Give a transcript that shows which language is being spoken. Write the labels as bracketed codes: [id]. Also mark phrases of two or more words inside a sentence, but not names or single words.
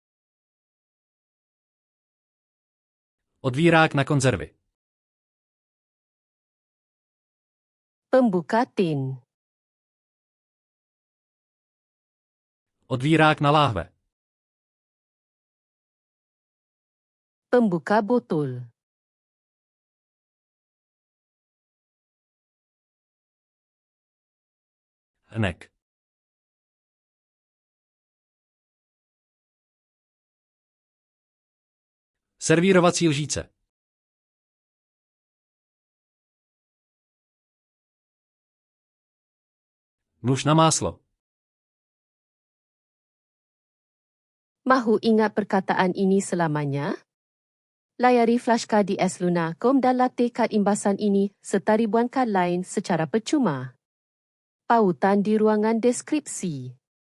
[cs] Odvírák na konzervy. [ms] Pembuka tin. [cs] Odvírák na láhve. [ms] Pembuka botol. [cs] Hrnek. Servírovací lžíce. Nůž na máslo. [ms] Mahu ingat perkataan ini selamanya? Layari FlashcardsLuna.com dan latih kad imbasan ini serta ribuan kad lain secara percuma. Pautan di ruangan deskripsi.